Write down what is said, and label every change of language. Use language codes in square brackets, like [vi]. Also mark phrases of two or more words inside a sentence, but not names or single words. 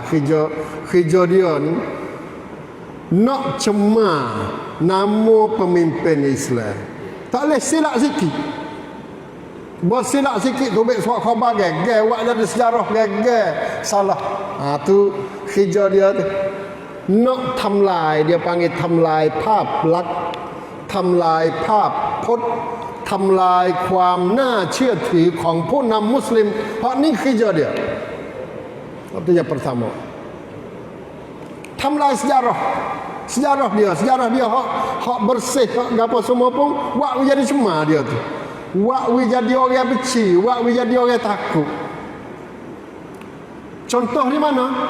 [mfa] Kerja dia ni nak cemar nama pemimpin Islam. Tak boleh silap sikit. Buat silap sikit tu baik suat khabar gegar, buat jadi sejarah gegar, salah. Tu kerja dia tu. Nak tamlai, dia panggil [th] ทำลายภาพลักษณ์ ทำลายภาพพจน์ ทำลายความน่าเชื่อถือของผู้นำมุสลิม เพราะนี่ [mfa] kerja dia. Itu yang pertama. Tamlai sejarah dia hak bersih, hak apa semua pun buat jadi cemar dia tu. Buat jadi orang benci, buat jadi orang takut. Contoh di mana?